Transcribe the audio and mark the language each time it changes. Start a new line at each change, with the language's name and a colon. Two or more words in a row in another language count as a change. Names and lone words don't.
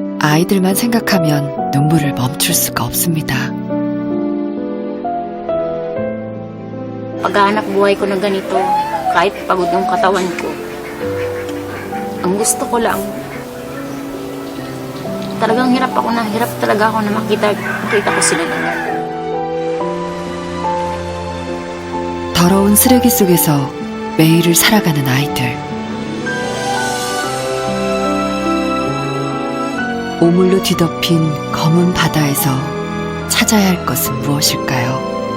Korean: 아이들만 생각하면 눈물을 멈출 수가 없습니다.
Filipino: Paghahanap buhay ko na ganito, kahit pagod ng katawan ko, ang gusto ko lang, talagang hirap talaga ako na makita ko sila na.
Korean: 더러운 쓰레기 속에서 매일을 살아가는 아이들. 오물로 뒤덮인 검은 바다에서 찾아야 할 것은 무엇일까요?